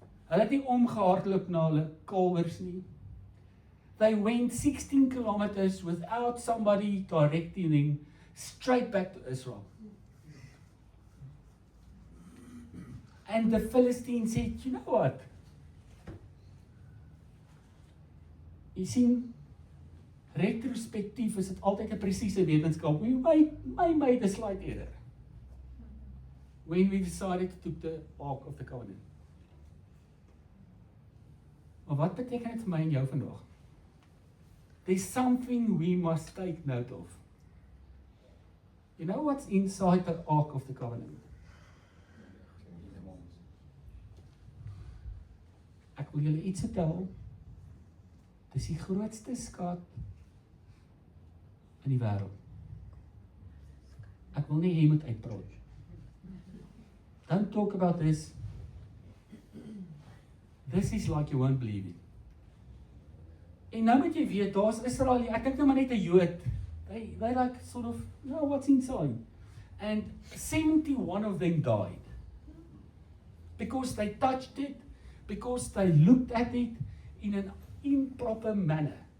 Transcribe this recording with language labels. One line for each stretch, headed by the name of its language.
Afrikaans: Hulle het nie omgehardloop na hulle kalwers nie.
English: They went 16 kilometers without somebody directing them straight back to Israel. And the Philistine said, you know what?
Afrikaans: Jy sien, retrospectief is dit altyd 'n presiese wetenskap.
English: We made a slight error when we decided to take the Ark of the Covenant.
Afrikaans: Maar wat beteken dit vir my en jou vandag?
English: There's something we must take note of. You know what's inside the Ark of the Covenant?
Afrikaans: Ek wil julle iets vertel. Dis die grootste skat in die wêreld. Ek wil nie jy moet uitpraat.
English: Don't talk about this. This is like you won't believe it.
Afrikaans: En nou moet jy weet, daar's Israel, ek dink nou maar net 'n Jood.
English: They like sort of, you know what's inside. And 71 of them died. Because they touched it, because they looked at it in an improper manner.